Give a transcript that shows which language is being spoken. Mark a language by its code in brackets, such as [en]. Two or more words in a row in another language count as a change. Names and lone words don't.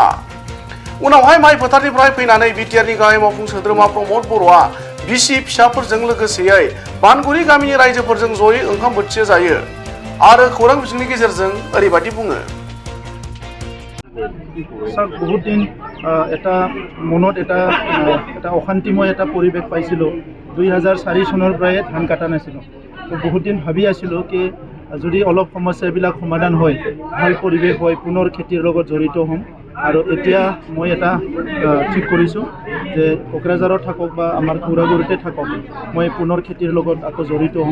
[brx] उनावहाय माइ फोथारनिफ्राय फैनानै बिटिआरनि गाहाय मावफुं सोद्रोमा प्रमद बर'आ बिसि फिसाफोरजों लोगोसेयै बानगुरि गामिनि रायजोफोरजों जयै ओंखाम बोथिसे जायो आरो खौरां बिजोंनि गेजेरजों ओरैबादि बुङो। [hi] बहुत दिन [as] এটা মনত এটা অশান্তিময় এটা পৰিৱেশ পাইছিলোঁ। 2004 চনৰ পৰাই ধান কাটা নাছিলোঁ। তো বহুত দিন ভাবি আছিলোঁ কি যদি অলপ সমস্যাবিলাক সমাধান হয়, ভাল পৰিৱেশ হয়, পুনৰ খেতিৰ লগত জড়িত হ'ম। আৰু এতিয়া মই এটা ঠিক কৰিছোঁ যে কোকৰাঝাৰত থাকক বা আমাৰ কৌৰাগুৰিতে থাকক, মই পুনৰ খেতিৰ লগত আকৌ জড়িত হ'ম।